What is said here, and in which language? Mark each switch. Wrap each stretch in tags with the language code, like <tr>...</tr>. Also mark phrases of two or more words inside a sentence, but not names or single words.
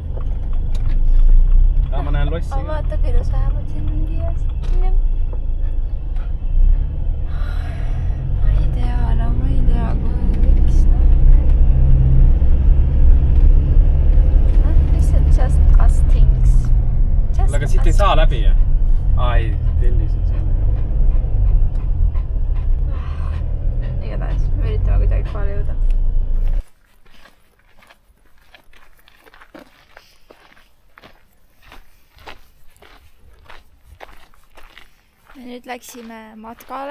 <et>Ma näen lossi. Aga vaata küll, sa vähemalt siin mingi asi. Ma ei tea, kuhu võiks. Lihtsalt</et> <en>just us things.</en> <et>Aga siit ei saa läbi, jah? Ai, tellis on seal. Igatahes, me üritame kuidagi kohale jõuda. Me nüüd läksime matkale.</et>